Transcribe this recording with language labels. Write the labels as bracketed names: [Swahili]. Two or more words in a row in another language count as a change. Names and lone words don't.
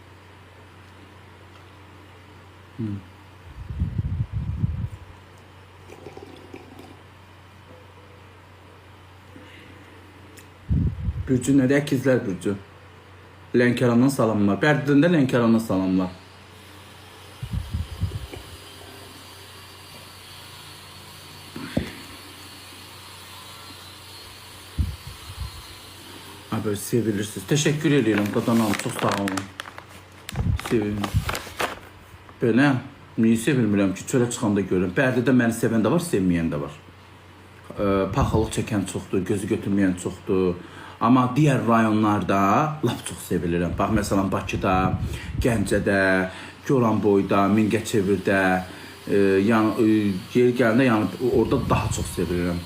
[Azerbaijani] Bürcü nədir? Əkizlər Bürcü. Lənkərandan salamlar. Bərdədən də Lənkərandan salamlar. [Turkish] Böyle sevilirsiniz. Teşekkür ederim Qadanam. Çok sağ olun. [Azerbaijani] Sevin. Böyle niye sevilmirəm ki? Çölə çıxanda görürüm. Bərdədə məni sevən də var, sevməyən də var. Paxılıq çəkən çoxdur, gözü götürməyən çoxdur. Amma digər rayonlarda lap çox sevilirəm. Bax, məsələn, Bakıda, Gəncədə, Goranboyda, Mingəçevirdə, yəni yer gələndə yəni orada daha çox sevilirəm.